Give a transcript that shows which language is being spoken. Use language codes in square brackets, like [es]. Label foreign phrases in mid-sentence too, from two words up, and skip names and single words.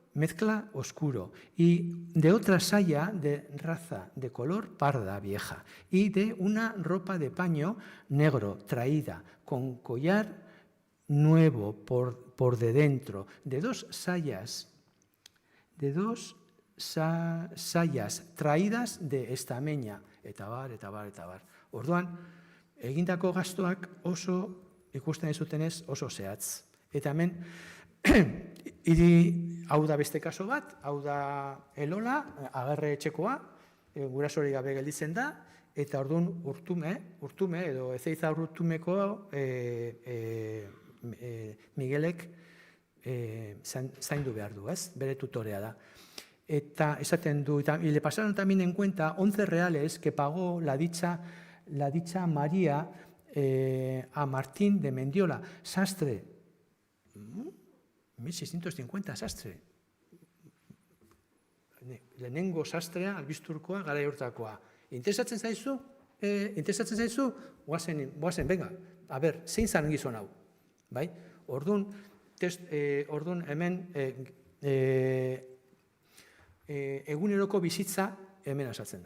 [es] y de otra saya de raza de color parda vieja, y de una ropa de paño negro traída, con collar nuevo por de dentro, de 2 sayas traídas de estameña, [eu] eta bar. Orduan, egindako gastuak oso, ikusten zutenez, oso zehatz. Eta hemen, hau da beste kaso bat, hau da Elola, Agerre etxekoa, gurasori gabe gelditzen da, eta orduan urtume edo Ezeiza urtumeko Miguelek zaindu behar du, ez? Bere tutorea da. Eta esaten du, [es] y le pasaron también en cuenta 11 reales que pagó la dicha María a Martín de Mendiola, sastre. 1650 sastre. [eu] Lehenengo sastrea, albisturkoa, garai hortakoa. Interesatzen zaizu? Goazen, [es] venga, a ber, [eu] zein zan gizon hau? Bai? Orduan hemen eguneroko bizitza hemen asaltzen da.